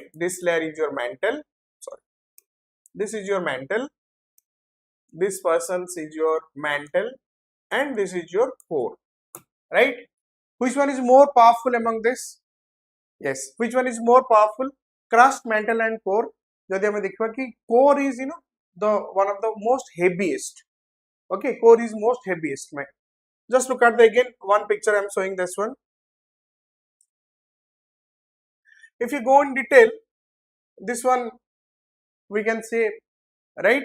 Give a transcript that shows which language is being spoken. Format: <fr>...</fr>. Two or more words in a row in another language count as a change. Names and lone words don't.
<en>This layer is your mantle. Sorry, this is your mantle. This person's is your mantle, and this is your core, right? Which one is more powerful among this? Yes, which one is more powerful? Crust, mantle, and core.</en> <or>ଯଦି ଆମେ ଦେଖିବା କି</or> <en>core is the one of the most heaviest. Okay, core is most heaviest. Just look at the again one picture I am showing this one. If you go in detail, this one we can say, right?</en>